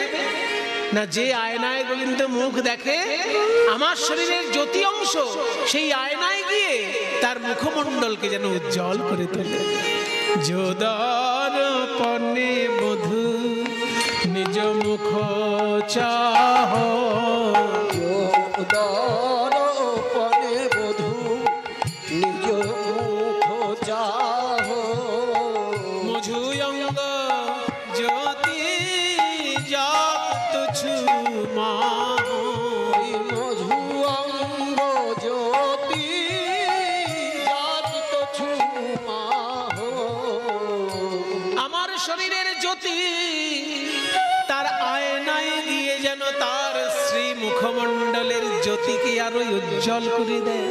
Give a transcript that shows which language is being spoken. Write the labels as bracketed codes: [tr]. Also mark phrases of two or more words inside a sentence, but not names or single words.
[bn] না, যে আয়নায় গোবিন্দ মুখ দেখে, আমার শরীরের জ্যোতি অংশ সেই আয়নায় গিয়ে তার মুখমণ্ডলকে যেন উজ্জ্বল করে তোলে। যোদার পনে বধূ নিজ মুখ চাহ, যোদার পনে বধূ নিজ মুখ চাহ। মধু অঙ্গ জ্যোতি জাত ছুমা, মধু অঙ্গ জ্যোতি জাত ছুমা। আমার শরীরের জ্যোতি তার আয়নায় গিয়ে যেন তার শ্রী মুখমণ্ডলের জ্যোতিকে আরো উজ্জ্বল করে দেয়।